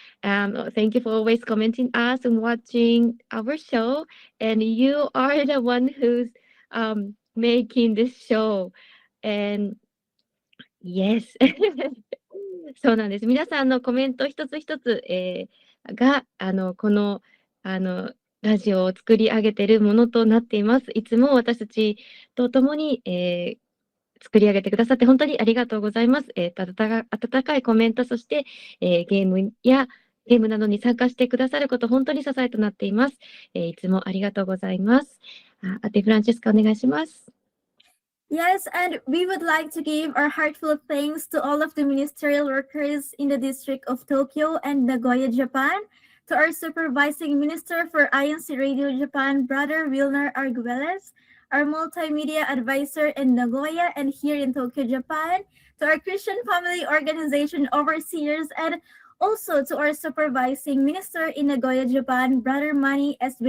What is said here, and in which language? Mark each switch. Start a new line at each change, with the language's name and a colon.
English: Thank you for always commenting us and watching our show. And you are the one who's making this show. And yes.
Japanese: そうなんです。皆さんのコメント一つ一つ、がこのラジオを作り上げているものとなっています。いつも私たちと共に、作り上げてくださって本当にありがとうございます。温かいコメント、そして、ゲームなどに参加してくださること、本当に支えとなっています。いつもありがとうございます。フランチェスカお願いします。
English: Yes, and we would like to give our heartfelt thanks to all of the ministerial workers in the district of Tokyo and Nagoya, Japan, to our supervising minister for INCRadio Japan, Brother Wilner Arguelles, our multimedia advisor in Nagoya and here in Tokyo, Japan, to our Christian Family Organization overseers, and also to our supervising minister in Nagoya, Japan, Brother Manny S.